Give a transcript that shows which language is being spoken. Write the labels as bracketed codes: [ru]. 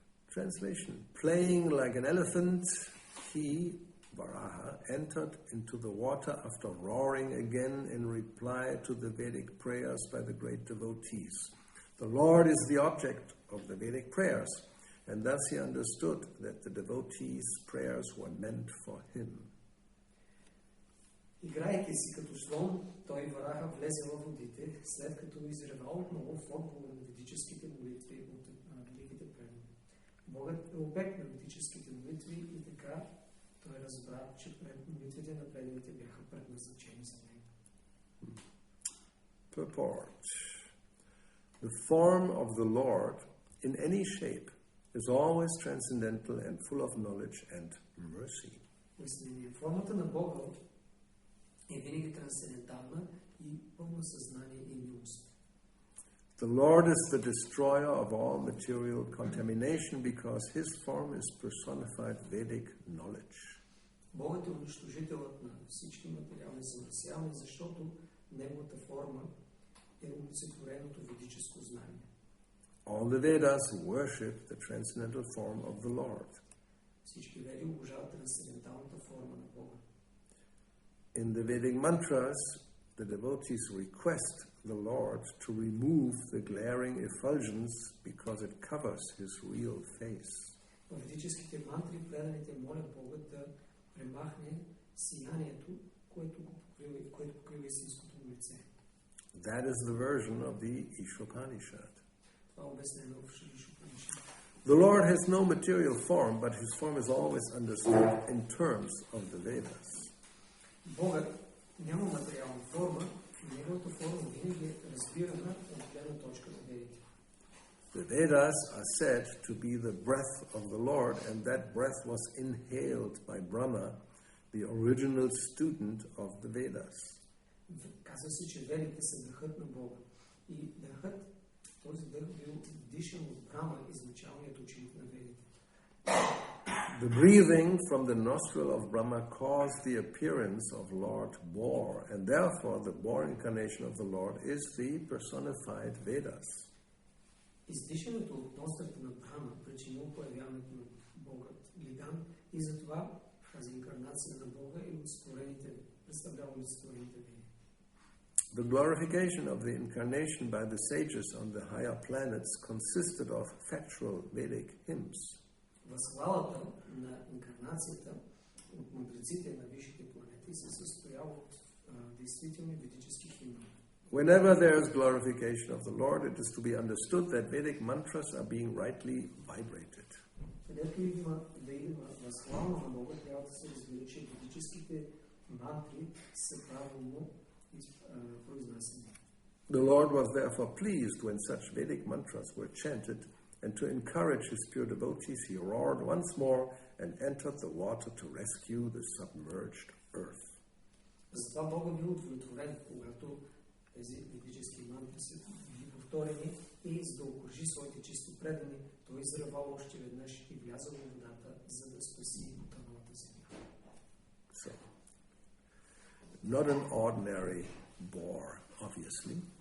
[en] Translation playing like an elephant he Varaha entered into the water after roaring again in reply to the Vedic prayers by the great devotees. The Lord is the object of the Vedic prayers, and thus he understood that the devotees' prayers were meant for him. [bg] Играйки си като слон, той Вараха влезе във водите, след като изрева отново в отговор на ведическите молитви от великите предани. Богът е обект на ведическите молитви и така той разбра, че молитвите на преданите бяха предназначени за него. [en] Purport. The form of the Lord in any shape is always transcendental and full of knowledge and mercy. [bg] Пояснение. Формата на Бога е винаги трансцендентална и пълно съзнание и милост. [en] The Lord is the destroyer of all material contamination because his form is personified Vedic knowledge. [bg] Богът е унищожителът на всички материални замърсявания, защото неговата форма е олицетвореното ведическо знание. [en] All the Vedas worship the transcendental form of the Lord. [bg] Всички веди обожават трансценденталната форма на Бога. [en] In the Vedic mantras, the devotees request the Lord to remove the glaring effulgence because it covers his real face. [bg] В ведическите мантри преданите молят Бога да премахне сиянието, което покрива истинското му лице. [en] That is the version of the Ishopanishad. [bg] Това е обяснено в Ишопанишад. [en] The Lord has no material form, but his form is always understood in terms of the Vedas. [bg] Богът няма материална форма, и неговата форма винаги е разбирана от гледна точка на ведите. [en] The Vedas are said to be the breath of the Lord, and that breath was inhaled by Brahma, the original student of the Vedas. [bg] Казва се, че ведите са дъхът на Бога. И дъхът, този дъх бил дишан от Брама, изначалният ученик на ведите. [en] The breathing from the nostril of Brahma caused the appearance of Lord Bor, and therefore the Bor incarnation of the Lord is the personified Vedas. [bg] Издишането от ноздрата на Брама причинило появяването на Бога Лиган и затова тази инкарнация на Бога и представлява олицетворените веди. [en] The glorification of the incarnation by the sages on the higher planets consisted of factual Vedic hymns. [bg] Възхвалата на инкарнацията от мудреците на висшите планети се състоява от действителни ведически химни. [en] Whenever there is glorification of the Lord, it is to be understood that Vedic mantras are being rightly vibrated. [bg] Където има възхвала на Бога, трябва да се разбира, че ведическите мантри са правилно произнасяни. [en] The Lord was therefore pleased when such Vedic mantras were chanted, and to encourage his pure devotees, he roared once more and entered the water to rescue the submerged earth. [bg] Затова Бога бил удовлетворен, когато тези ведически мантри са били повторени и за да окружи своите чисто предани, той изръвал още веднъж и влязал в водата, за да спаси утоналата земя. [en] So, not an ordinary bore, obviously.